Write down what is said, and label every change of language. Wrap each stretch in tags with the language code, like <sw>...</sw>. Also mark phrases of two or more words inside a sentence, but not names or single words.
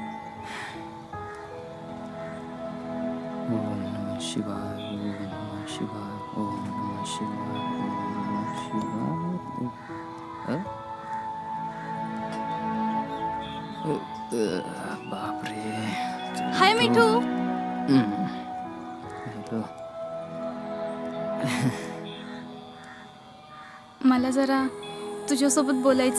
<sa>ओम नमः शिवाय, ओम नमः शिवाय, ओम नमः शिवाय, ओम नमः शिवाय.</sa> <mr>बापरे. हाय मिठू. हॅलो. मला जरा तुझ्यासोबत बोलायचंय.</mr>